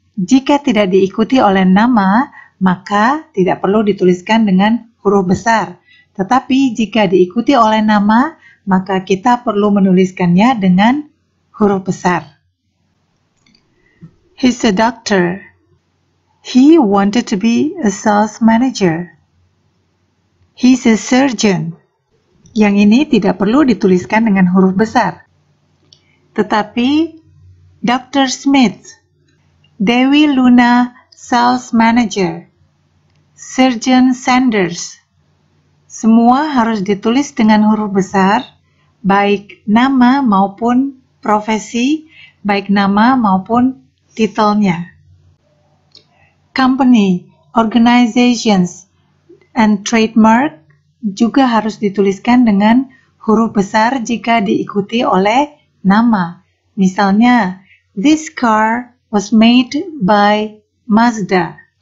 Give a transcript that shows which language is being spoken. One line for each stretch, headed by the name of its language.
Indonesian: Jika tidak diikuti oleh nama, maka tidak perlu dituliskan dengan huruf besar. Tetapi jika diikuti oleh nama, maka kita perlu menuliskannya dengan huruf besar.
English: He's a doctor. He wanted to be a sales manager. He's a surgeon.
Indonesian: Yang ini tidak perlu dituliskan dengan huruf besar. Tetapi Dr. Smith, Dewi Luna, sales manager, Surgeon Sanders, semua harus ditulis dengan huruf besar, baik nama maupun profesi, baik nama maupun titelnya. Company, organizations, and trademark juga harus dituliskan dengan huruf besar jika diikuti oleh nama.
English: Misalnya, this car was made by Mazda.